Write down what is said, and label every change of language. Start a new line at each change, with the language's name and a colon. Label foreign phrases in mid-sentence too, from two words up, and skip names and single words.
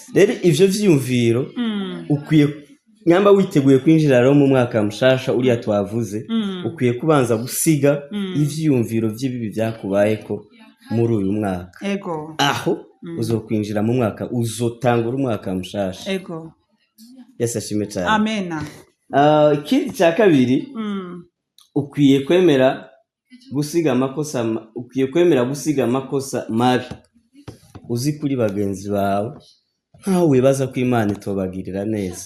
Rundi: Rero ivyo vyiyumviro ukwiye nyamba witeguye kwinjira rero mu mwaka mushasha uriya twavuze, ukwiye kubanza gusiga ivyiyumviro vy'ibibi byakubayeko muri uyu mwaka. Ego. Aho uzokwinjira mu mwaka, uzotangura umwaka mushasha. Ego. Yesu ashimwe cyane. Amena. Ikindi cya kabiri, ukwiye kwemera gusiga amakosa mabi uzi kuri bagenzi bawe, nkaho wibaza ko Imana itobagirira neza.